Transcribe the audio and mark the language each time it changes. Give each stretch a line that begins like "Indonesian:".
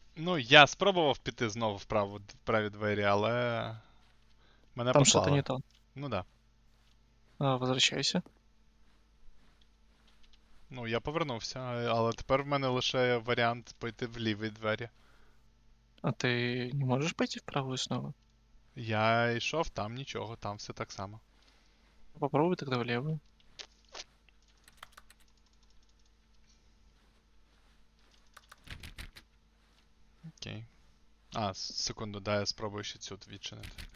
Ukrainian: Ну, я спробував піти знову в праві двері, але мене
Russian: Там
Ukrainian: послали.
Russian: что-то не то. Ну да. Возвращайся.
Ukrainian: Ну, я повернувся, але тепер в мене лише варіант пойти в ліві двері.
Russian: А ты не можешь пойти в правую снова?
Ukrainian: Я йшов, там нічого, там все так само.
Russian: Попробуй тогда в левую.
Ukrainian: А, секунду, дай я спробую ще цю відчинити.